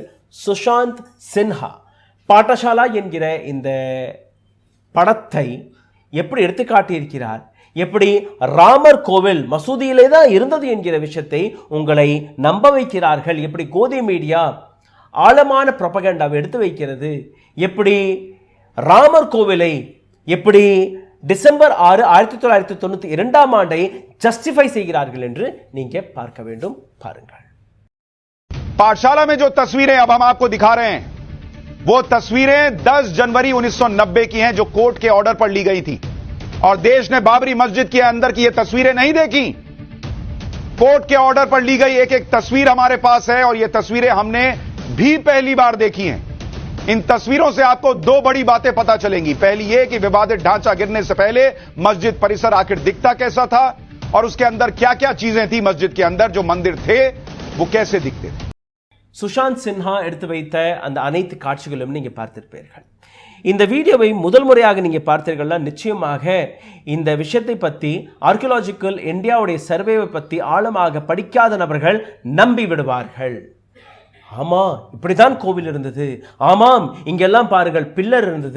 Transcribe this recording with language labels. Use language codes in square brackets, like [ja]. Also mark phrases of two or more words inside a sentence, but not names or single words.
[ta] சுஷாந்த் சின்ஹா பாட்டசாலா என்கிற இந்த படத்தை எப்படி எடுத்து காட்டியிருக்கிறார், எப்படி ராமர் கோவில் மசூதியிலே தான் இருந்தது என்கிற விஷயத்தை உங்களை நம்ப வைக்கிறார்கள், எப்படி கோதி மீடியா ஆழமான ப்ரொபகண்டாவை எடுத்து வைக்கிறது, எப்படி ராமர் கோவிலை எப்படி டிசம்பர் 6, 1992 ஜஸ்டிஃபை செய்கிறார்கள் என்று நீங்க பார்க்க வேண்டும். பாருங்கள். [hi] पाठशाला में जो तस्वीरें अब हम आपको दिखा रहे हैं वो तस्वीरें 10 जनवरी 1990 की हैं, जो कोर्ट के ऑर्डर पर ली गई थी। और देश ने बाबरी मस्जिद के अंदर की ये तस्वीरें नहीं देखी, कोर्ट के ऑर्डर पर ली गई एक एक तस्वीर हमारे पास है और ये तस्वीरें हमने भी पहली बार देखी हैं। इन तस्वीरों से आपको दो बड़ी बातें पता चलेंगी। पहली ये कि विवादित ढांचा गिरने से पहले मस्जिद परिसर आखिर दिखता कैसा था और उसके अंदर क्या क्या चीजें थी मस्जिद के अंदर, जो मंदिर थे वो कैसे दिखते थे. [ta] சுஷாந்த் சின்ஹா எடுத்து வைத்த அந்த அனைத்து காட்சிகளும் நீங்க பார்த்திருப்பீர்கள். இந்த வீடியோவை முதல் முறையாக நீங்க பார்த்தீர்கள்னா நிச்சயமாக இந்த விஷயத்தை பற்றி ஆர்கியாலஜிக்கல் இந்தியாவுடைய சர்வேவை பற்றி ஆழமாக படிக்காத நபர்கள் நம்பி விடுவார்கள். ஆமா, இப்படிதான் கோவில் இருந்தது, ஆமாம் இங்கெல்லாம் பாருங்கள் பில்லர் இருந்தது.